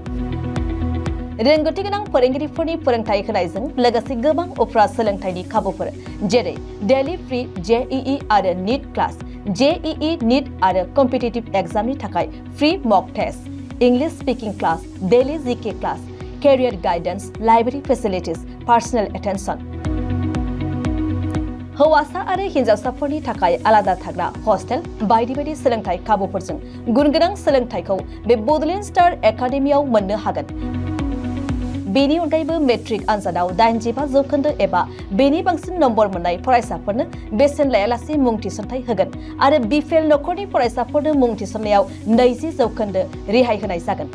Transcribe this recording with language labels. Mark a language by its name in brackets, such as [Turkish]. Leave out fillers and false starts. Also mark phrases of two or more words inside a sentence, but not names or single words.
[Bodo] रोंगौथि गोनां फोरोंगिरिफोरनि फोरोंथाय होनायजों लोगोसे गोबां उफ्रा सोलोंथाइनि खाबुफोर जेरै [English] daily free JEE [Bodo] आरो [English] NEET class, JEE NEET [Bodo] आरो [English] competitive exam [Bodo] थाखाय [English] free mock test, English speaking class, daily GK class, career guidance, library facilities, personal attention. [Bodo] हौवासा आरो हिनजावसाफोरनि थाखाय आलादा थाग्रा हस्टेल बायदि बायदि सोलोंथाय खाबुफोरजों गुनगोनां सोलोंथायखौ बे बड'लेण्ड स्टार एकाडेमियाव मोननो हागोन। बेनि अनगायैबो मेट्रिक आनजादाव 85% एबा बेनि बांसिन नम्बर मोननाय फरायसाफोरनो बेसेन लायालासे मुं थिसनथाय होगोन आरो बिपिएल नखरनि फरायसाफोरनो मुं थिसननायाव 20% रेहाय होनाय जागोन।